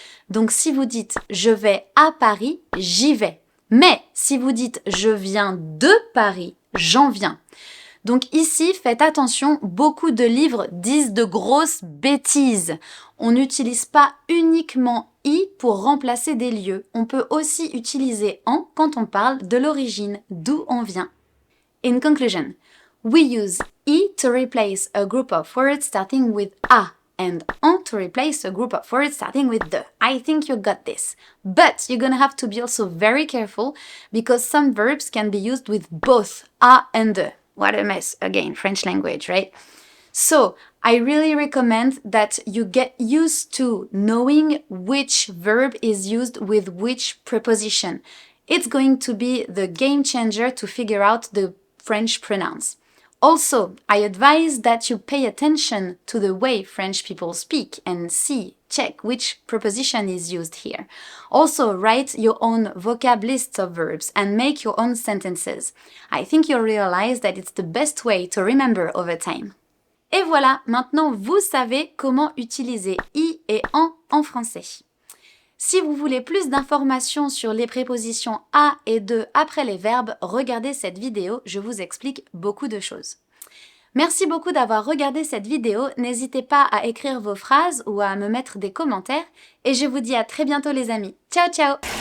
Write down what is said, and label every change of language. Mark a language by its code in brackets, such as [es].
[fr] Donc si vous dites je vais à Paris, j'y vais. Mais si vous dites je viens de Paris, j'en viens. Donc ici, faites attention, beaucoup de livres disent de grosses bêtises. On n'utilise pas uniquement I pour remplacer des lieux. On peut aussi utiliser en quand on parle de l'origine, d'où on vient. [en] In conclusion, we use I to replace a group of words starting with A and en to replace a group of words starting with the. I think you got this. But you're gonna have to be also very careful because some verbs can be used with both A and the. What a mess, again, French language, right? So, I really recommend that you get used to knowing which verb is used with which preposition. It's going to be the game changer to figure out the French pronouns. Also, I advise that you pay attention to the way French people speak and check which preposition is used here. Also, write your own vocab lists of verbs and make your own sentences. I think you'll realize that it's the best way to remember over time. [fr] Et voilà, maintenant vous savez comment utiliser I et en français. Si vous voulez plus d'informations sur les prépositions à et de après les verbes, regardez cette vidéo, je vous explique beaucoup de choses. Merci beaucoup d'avoir regardé cette vidéo, n'hésitez pas à écrire vos phrases ou à me mettre des commentaires et je vous dis à très bientôt les amis. Ciao ciao!